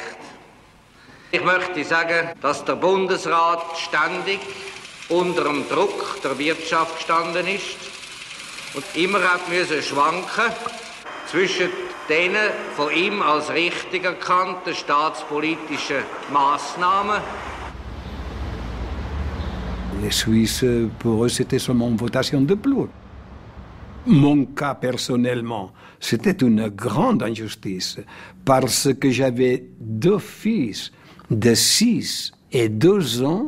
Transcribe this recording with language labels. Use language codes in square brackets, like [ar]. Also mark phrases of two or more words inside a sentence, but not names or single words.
[de] Ich möchte sagen, dass der Bundesrat ständig unter dem Druck der Wirtschaft gestanden ist und immer hat müssen schwanken zwischen den von ihm als richtig erkannten staatspolitischen Maßnahmen. [fr] Les Suisses, pour eux, c'était seulement une votation de plus. Mon cas, personnellement, c'était une grande injustice parce que j'avais 2 fils de 6 et 2 ans.